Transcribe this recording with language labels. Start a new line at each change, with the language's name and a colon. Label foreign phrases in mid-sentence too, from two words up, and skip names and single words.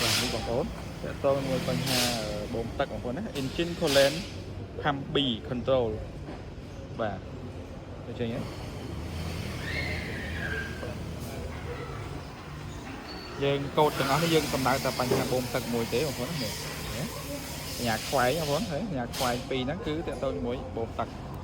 Khmer: នេះបងប្អូនតើតើមួយបញ្ហាបូមទឹកបងប្អូនណា
English: engine coolant pump B control
Khmer: បាទដូចចឹងហ៎យើងកូដទាំងអស់នេះយើងសំដៅតែបញ្ហាបូមទឹកមួយទេបងប្អូនណាញ៉ាខ្វែងបងប្អូនហើយញ៉ាខ្វែងពីរហ្នឹងគឺតើតើមួយបូមទឹក